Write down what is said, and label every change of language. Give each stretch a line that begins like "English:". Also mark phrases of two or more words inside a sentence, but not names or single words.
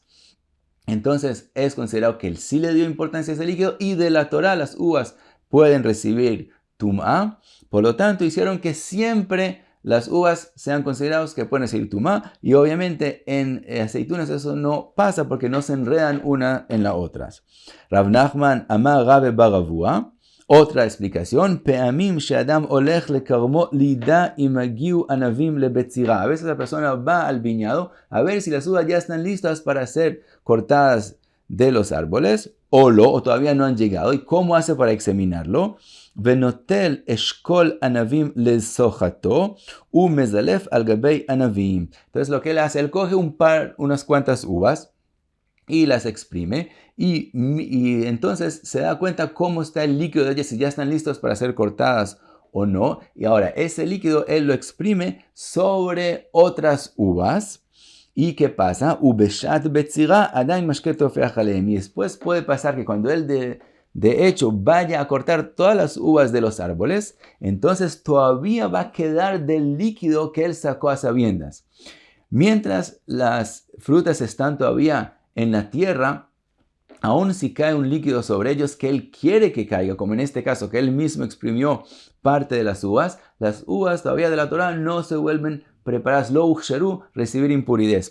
Spanish: Entonces, es considerado que él sí le dio importancia a ese líquido y de la Torá las uvas pueden recibir tumá. Por lo tanto, hicieron que siempre las uvas sean consideradas que pueden ser tumá, y obviamente en aceitunas eso no pasa porque no se enredan una en las otras.
Hebrew: Rav Nachman Amar Rabbe Baravua,
Spanish: otra explicación,
Hebrew: פעמים שאדם הולך לכרמו לידע אם הגיעו ענבים לבצירה.
Spanish: A veces la persona va al viñedo a ver si las uvas ya están listas para ser cortadas de los árboles, o todavía no han llegado. ¿Y cómo hace para examinarlo?
Hebrew: ונוטל אשכול ענבים לסוחטו ומזלף על גבי ענבים.
Spanish: Entonces lo que él hace, él coge unas cuantas uvas y las exprime y entonces se da cuenta cómo está el líquido de ellas, si ya están listos para ser cortadas o no. Y ahora ese líquido él lo exprime sobre otras uvas. ¿Y qué pasa?
Hebrew: ובשעת בצירה עדיין משקה טופח עליהם.
Spanish: Y después puede pasar que cuando él de hecho vaya a cortar todas las uvas de los árboles, entonces todavía va a quedar del líquido que él sacó a sabiendas. Mientras las frutas están todavía en la tierra, aun si cae un líquido sobre ellos que él quiere que caiga, como en este caso que él mismo exprimió parte de las uvas todavía de la Torah no se vuelven preparadas,
Hebrew: לא הוכשרו,
Spanish: recibir impurezas.